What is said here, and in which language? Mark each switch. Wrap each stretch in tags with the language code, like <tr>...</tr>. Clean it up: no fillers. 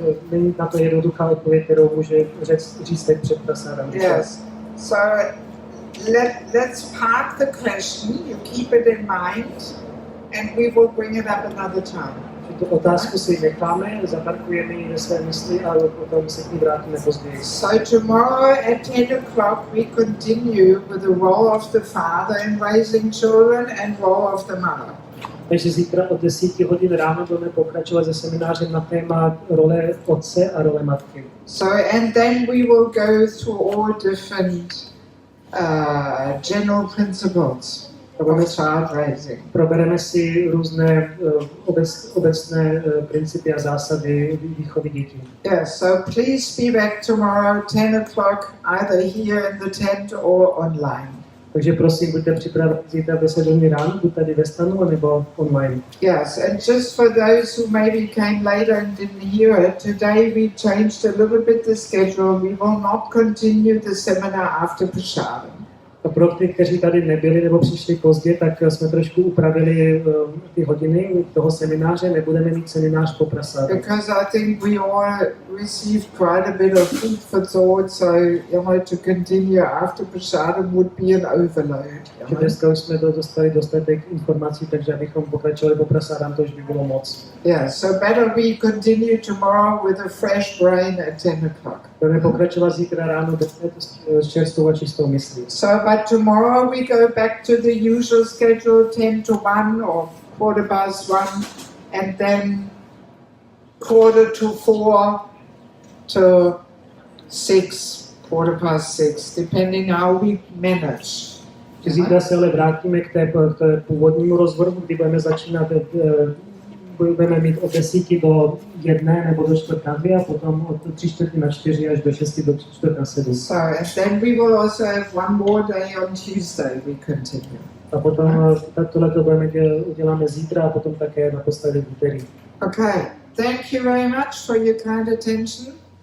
<cs>Není na to jednoduchá odpověď, kterou může říct teď před prasadam.</cs> <en>yes. So let's park the question. You keep it in mind, and we will bring it up another time.</en> <cs>Tu otázku si necháme, zaparkujeme ji ve své mysli a potom se k ní vrátíme později.</cs> <en>So tomorrow at 10 o'clock we continue with the role of the father in raising children and role of the mother.</en> <cs>Takže zítra od 10 hodin ráno budeme pokračovat se seminářem na téma role otce a role matky.</cs> <en>So and then we will go through all different general principles of child raising.</en> <cs>Probereme si různé obecné principy a zásady výchovy dětí.</cs> <en>Yes, so please be back tomorrow 10 o'clock, either here in the tent or online.</en> <cs>Takže prosím, buďte připraveni zítra v 10 hodin ráno, buď tady ve stanu, nebo online.</cs> <en>Yes, and just for those who maybe came later and didn't hear it, today we changed a little bit the schedule. We will not continue the seminar after prasadam.</en> <cs>A pro ty, kteří tady nebyli nebo přišli pozdě, tak jsme trošku upravili ty hodiny toho semináře, nebudeme mít seminář po prasadam.</cs> <en>Because I think we all received quite a bit of food for thought, so to continue after prasadam would be an overload.</en> <cs>Dneska už jsme dostali dostatek informací, takže abychom pokračovali po prasadam, to už by bylo moc.</cs> <en>Yeah, so better we continue tomorrow with a fresh brain at 10 o'clock.</en> <cs>Budeme pokračovat zítra ráno s čerstvou a čistou myslí.</cs> <en>So, but tomorrow we go back to the usual schedule, 10 to 1 or 1:15, and then 4:45 to 6, 4:15, depending how we manage.</en> <cs>Zítra se ale vrátíme k té původnímu rozvrhu, kdy budeme začínat, budeme mít od 10 do 1 nebo do 4:45 a potom od 3:45 až do 6 do 4:45.</cs> <en>So, and then we will also have one more day on Tuesday we continue.</en> <cs>A potom tohleto uděláme zítra a potom také naposledy v úterý.</cs> <en>Okay, thank you very much for your kind attention.</en>